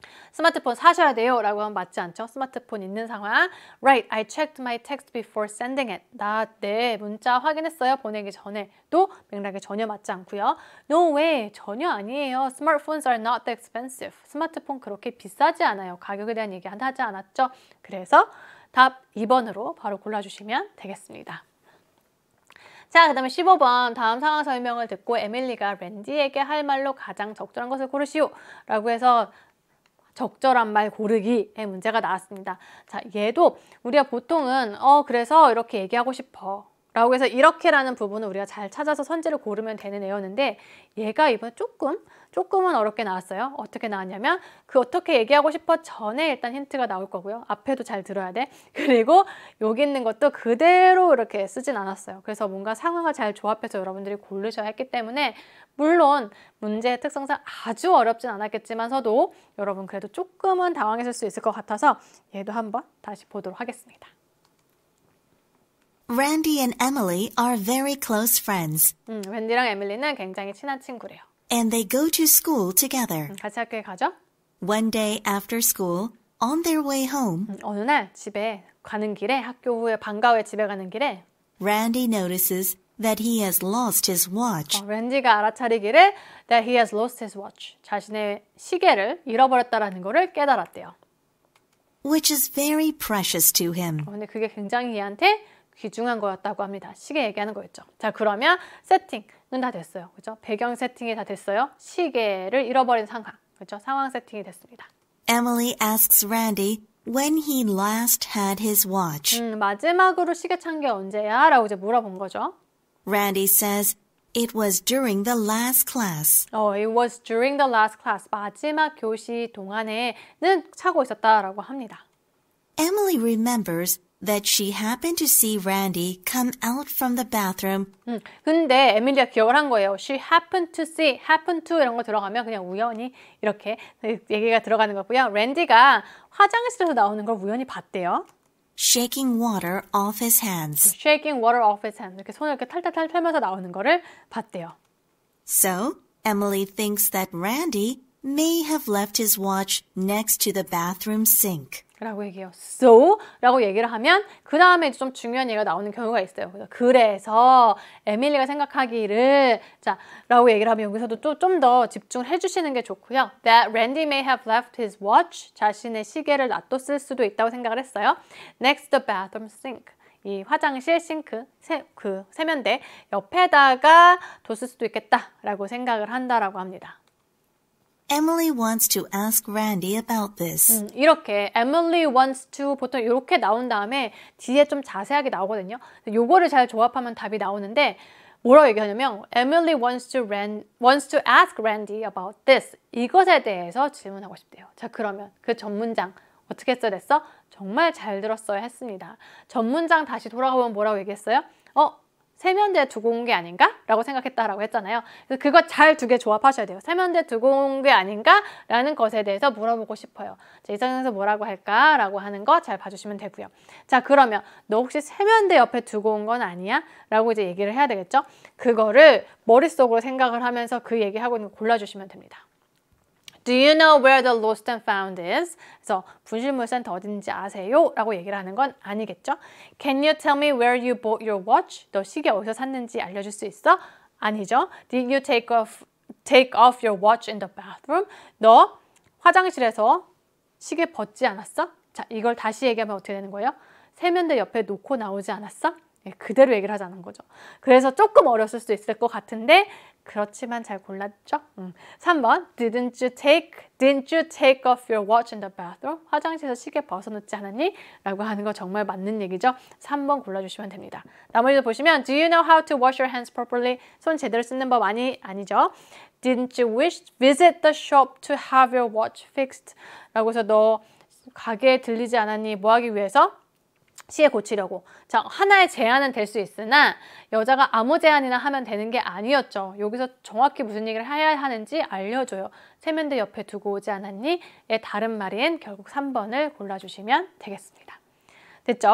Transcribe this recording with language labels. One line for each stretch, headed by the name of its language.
Korean: 스마트폰 사셔야 돼요 라고 하면 맞지 않죠? 스마트폰 있는 상황.
English: Right, I checked my text before sending it.
Korean: 나 내 문자 확인했어요. 보내기 전에. 또 맥락에 전혀 맞지 않고요.
English: No way,
Korean: 전혀 아니에요.
English: Smartphones are not that expensive.
Korean: 스마트폰 그렇게 비싸지 않아요. 가격에 대한 얘기 하지 않았죠? 그래서 답 2번으로 바로 골라주시면 되겠습니다. 자, 그 다음에 15번 다음 상황 설명을 듣고 에밀리가 랜디에게 할 말로 가장 적절한 것을 고르시오 라고 해서 적절한 말 고르기의 문제가 나왔습니다. 자, 얘도 우리가 보통은 그래서 이렇게 얘기하고 싶어 라고 해서 이렇게라는 부분을 우리가 잘 찾아서 선지를 고르면 되는 애였는데 얘가 이번에 조금은 어렵게 나왔어요. 어떻게 나왔냐면 그 어떻게 얘기하고 싶어 전에 일단 힌트가 나올 거고요. 앞에도 잘 들어야 돼. 그리고 여기 있는 것도 그대로 이렇게 쓰진 않았어요. 그래서 뭔가 상황을 잘 조합해서 여러분들이 고르셔야 했기 때문에 물론 문제의 특성상 아주 어렵진 않았겠지만서도 여러분 그래도 조금은 당황했을 수 있을 것 같아서 얘도 한번 다시 보도록 하겠습니다.
English: Randy and Emily are very close friends.
Korean: 웬디랑 에밀리는 굉장히 친한 친구래요.
English: And they go to school together.
Korean: 같이 학교에 가죠?
English: One day after school, on their way home,
Korean: 어느 날 집에 가는 길에 학교 후에 방과 후에 집에 가는 길에
English: Randy notices that he has lost his watch.
Korean: 랜디가 알아차리기를
English: that he has lost his watch.
Korean: 자신의 시계를 잃어버렸다라는 것을 깨달았대요.
English: Which is very precious to him.
Korean: 근데 그게 굉장히 얘한테 귀중한 거였다고 합니다. 시계 얘기하는 거였죠. 자, 그러면 세팅은 다 됐어요. 그죠? 배경 세팅이 다 됐어요. 시계를 잃어버린 상황. 그죠? 상황 세팅이 됐습니다.
English: Emily asks Randy when he last had his watch.
Korean: 마지막으로 시계 찬 게 언제야? 라고 이제 물어본 거죠.
English: Randy says it was during the last class. It was during the last class.
Korean: 마지막 교시 동안에는 차고 있었다라고 합니다.
English: Emily remembers that she happened to see Randy come out from the bathroom.
Korean: 근데 에밀리가 기억을 한 거예요.
English: She happened to see, happen to
Korean: 이런 거 들어가면 그냥 우연히 이렇게 얘기가 들어가는 거고요. 랜디가 화장실에서 나오는 걸 우연히 봤대요.
English: shaking water off his hands. shaking water off his hand.
Korean: 이렇게 손을 이렇게 탈탈탈 털면서 나오는 거를 봤대요.
English: So, Emily thinks that Randy may have left his watch next to the bathroom sink.
Korean: 라고 얘기해요. So 라고 얘기를 하면 그 다음에 좀 중요한 얘기가 나오는 경우가 있어요. 그래서 에밀리가 생각하기를 자 라고 얘기를 하면 여기서도 또 좀 더 집중을 해주시는 게 좋고요.
English: That Randy may have left his watch
Korean: 자신의 시계를 놔뒀을 수도 있다고 생각을 했어요.
English: Next the bathroom sink
Korean: 이 화장실 싱크 그 세면대 옆에다가 뒀을 수도 있겠다라고 생각을 한다라고 합니다.
English: Emily wants to ask Randy about this.
Korean: 이렇게
English: Emily wants to
Korean: 보통 이렇게 나온 다음에 뒤에 좀 자세하게 나오거든요. 요거를 잘 조합하면 답이 나오는데 뭐라고 얘기하냐면
English: Emily wants to ask Randy about this.
Korean: 이것에 대해서 질문하고 싶대요. 자 그러면 그 전문장 어떻게 써야 됐어? 정말 잘 들었어야 했습니다. 전문장 다시 돌아가보면 뭐라고 얘기했어요? 세면대에 두고 온 게 아닌가? 라고 생각했다라고 했잖아요. 그래서 그거 잘 두 개 조합하셔야 돼요. 세면대에 두고 온 게 아닌가? 라는 것에 대해서 물어보고 싶어요. 자, 이 상황에서 뭐라고 할까? 라고 하는 거 잘 봐주시면 되고요. 자, 그러면 너 혹시 세면대 옆에 두고 온 건 아니야? 라고 이제 얘기를 해야 되겠죠? 그거를 머릿속으로 생각을 하면서 그 얘기하고 있는 거 골라주시면 됩니다.
English: Do you know where the lost and found is?
Korean: 그래서 분실물 센터 어딘지 아세요? 라고 얘기를 하는 건 아니겠죠?
English: Can you tell me where you bought your watch?
Korean: 너 시계 어디서 샀는지 알려줄 수 있어? 아니죠.
English: Did you take off your watch in the bathroom?
Korean: 너 화장실에서 시계 벗지 않았어? 자, 이걸 다시 얘기하면 어떻게 되는 거예요? 세면대 옆에 놓고 나오지 않았어? 그대로 얘기를 하자는 거죠. 그래서 조금 어려웠을 수도 있을 것 같은데 그렇지만 잘 골랐죠?
English: 3번 Didn't you take off your watch in the bathroom?
Korean: 화장실에서 시계 벗어놓지 않았니? 라고 하는 거 정말 맞는 얘기죠. 3번 골라주시면 됩니다. 나머지도 보시면
English: Do you know how to wash your hands properly?
Korean: 손 제대로 씻는 법 아니죠?
English: Didn't you visit the shop to have your watch fixed?
Korean: 라고 해서 너 가게에 들리지 않았니? 뭐 하기 위해서? 시계 고치려고. 자, 하나의 제안은 될 수 있으나 여자가 아무 제안이나 하면 되는 게 아니었죠. 여기서 정확히 무슨 얘기를 해야 하는지 알려줘요. 세면대 옆에 두고 오지 않았니? 의 다른 말인 결국 3번을 골라주시면 되겠습니다. 됐죠?